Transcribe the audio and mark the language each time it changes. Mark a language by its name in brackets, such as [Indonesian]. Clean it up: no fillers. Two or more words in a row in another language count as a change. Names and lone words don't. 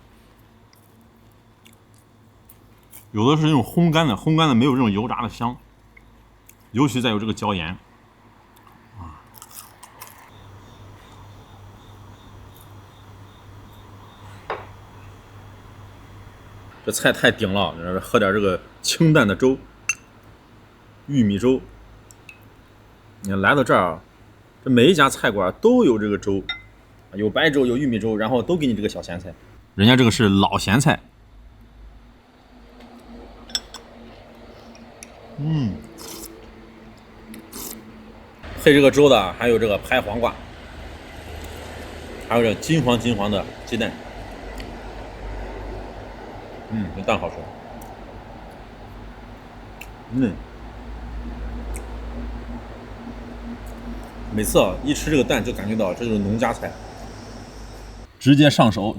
[Chinese] 有的是那種烘乾的，烘乾的没有这种油炸的香，尤其再有这个椒鹽，这菜太頂了，喝點這個清淡的粥，玉米粥。你看來到這兒，這每一家菜館都有這個粥，有白粥，有玉米粥，然後都給你這個小鹹菜。人家這個是老鹹菜。配這個粥的還有這個拍黃瓜，還有這金黃的雞蛋，這蛋好吃，每次啊一吃這個蛋就感覺到這就是農家菜，直接上手。